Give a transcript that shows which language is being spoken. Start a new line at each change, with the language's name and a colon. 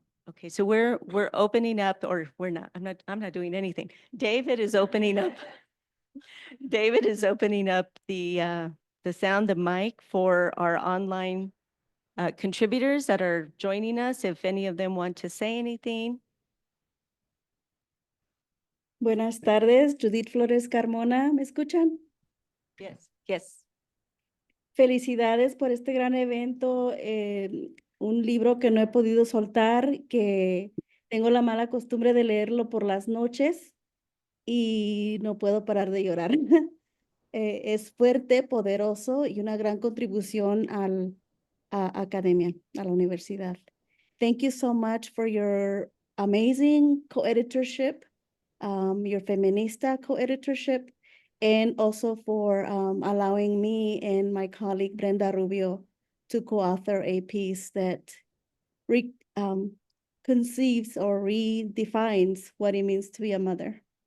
English: Okay, so we're opening up, or we're not. I'm not doing anything. David is opening up. David is opening up the sound, the mic for our online contributors that are joining us. If any of them want to say anything.
Spanish: Buenas tardes, Judith Flores Carmona, ¿me escuchan?
English: Yes. Yes.
Spanish: Felicidades por este gran evento, un libro que no he podido soltar, que tengo la mala costumbre de leerlo por las noches y no puedo parar de llorar. Es fuerte, poderoso y una gran contribución a academia, a la universidad.
English: Thank you so much for your amazing co-editorship, your feminista co-editorship, and also for allowing me and my colleague Brenda Rubio to co-author a piece that conceives or redefines what it means to be a mother.